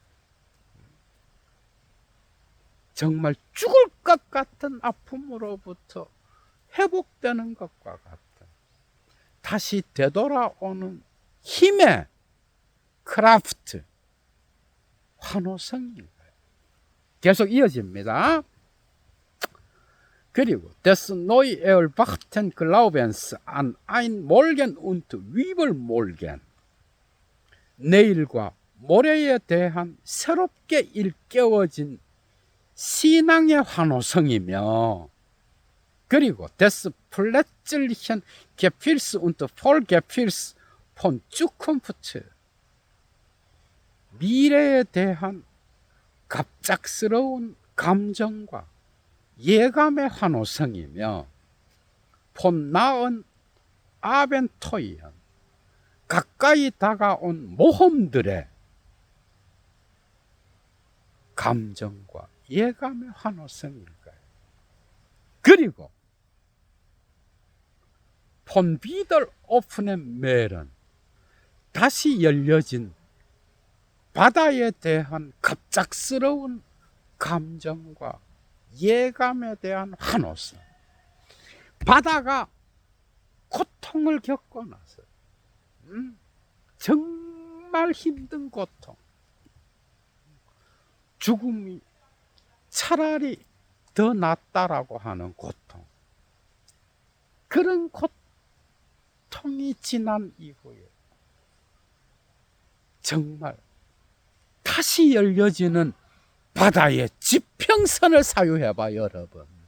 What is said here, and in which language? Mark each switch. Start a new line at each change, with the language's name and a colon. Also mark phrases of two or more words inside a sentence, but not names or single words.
Korean: 정말 죽을 것 같은 아픔으로부터 회복되는 것과 같은 다시 되돌아오는 힘의 크라프트, 환호성인 거예요. 계속 이어집니다. 그리고
German: des neu erwachten Glaubens an ein Morgen und Übermorgen,
Korean: 내일과 모레에 대한 새롭게 일깨워진 신앙의 환호성이며, 그리고
German: des plötzlichen Gefühls und Vollgefühls von Zukunft,
Korean: 미래에 대한 갑작스러운 감정과 예감의 환호성이며,
German: von nahen Abenteuern,
Korean: 가까이 다가온 모험들의 감정과 예감의 환호성인 거예요.
German: 그리고 von wieder offenen Meeren,
Korean: 다시 열려진 바다에 대한 갑작스러운 감정과 예감에 대한 환호성. 바다가 고통을 겪고 나서 정말 힘든 고통, 죽음이 차라리 더 낫다라고 하는 고통, 그런 고통이 지난 이후에 정말 다시 열려지는 바다의 지평선을 사유해봐, 여러분.